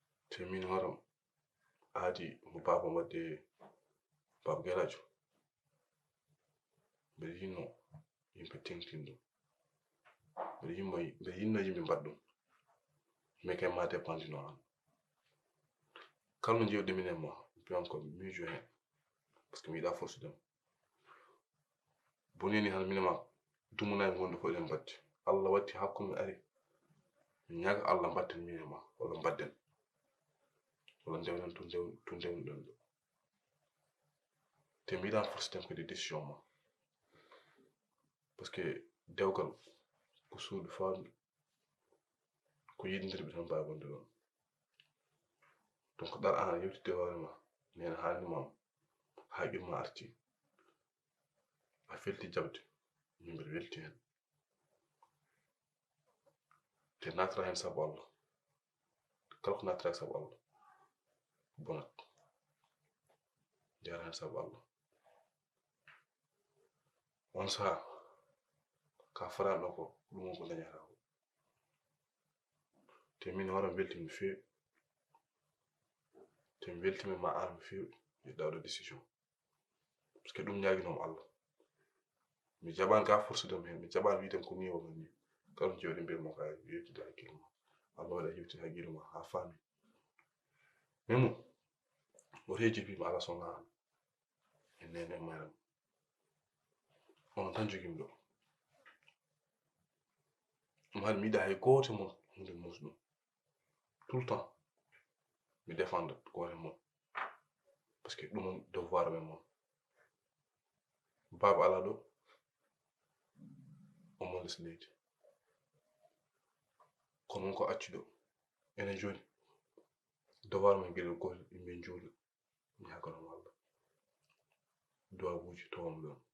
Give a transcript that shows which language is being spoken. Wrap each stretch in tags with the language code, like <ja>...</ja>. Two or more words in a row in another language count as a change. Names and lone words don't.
<ff>Te min waram aadi mo baba wadde baba Gelajo. Mbeɗa yinno yimɓe tengtin ɗum. Mbeɗa yimmo, mbeɗa yinno yimɓe mbaɗ ɗum. Mais kay ma dépendino an. Kala no jewɗe min e ma, mbiyan ko miijo hen.</ff> <fr>Par ce que</fr> <ff>mi yiɗa force dem. Boni ni han min e ma, dumuna e gondo ko eɗen mbadde. Allah watti hakkude ari. Mi ñaaga Allah mbatten min e ma, walla mbadden. Walla ndewnen to ndew-, to ndewnuɗen ɗo. Te mi yiɗa force dem kadi décision ma.</ff> <fr>Par ce que</fr> <ff>dewgal ko suudu faandu. Ko yiɗindirɓe tan mbawi wonde ɗon. Donc ɗar an a yewtidde hoore ma, nena haalni ma, haqqil ma arti. A felti jaɓde, min mbeɗa welti hen. Te natara hen sabu Allah. Kala ko natara sabu Allah. Bonat. Jara hen sabu Allah. On saha, ka faranɗo ko, ɗum won ko dañata ko. Te min hoore am welti mi feewi. Te mi weltima ma an mi feewi, mi yiɗɗa waɗa décision.</ff> <fr>Par ce que</fr> <ff>ɗum ñaguinomo Allah. Mi jaɓani ka force dem hen, mi jaɓani wiide ko ni wona ni. Kala no jewɗe mbiyatmi ko a yewtide hakkille ma. Allah waɗa yewtide hakkille ma ha faami. Mais mo, o reeji mbimi ala sona an. E nene e mayram. Onon tan jogimi ɗo. Ɗum hade mi yiɗa hay goto mon hunde musɗum.</ff> <fr>Tout le temps,</fr> <ff>mi défendre goto mon.</ff> <fr>Par ce que</fr> <ff>ɗum on devoir men mon. Baba ala ɗo, o mon les leydi. Kono wonko acci ɗo. Enen joni, devoir men gueɗel gotel, yimɓe en juula. Mi hakana mo Allah. Duwawuji towam ɗon.</ff>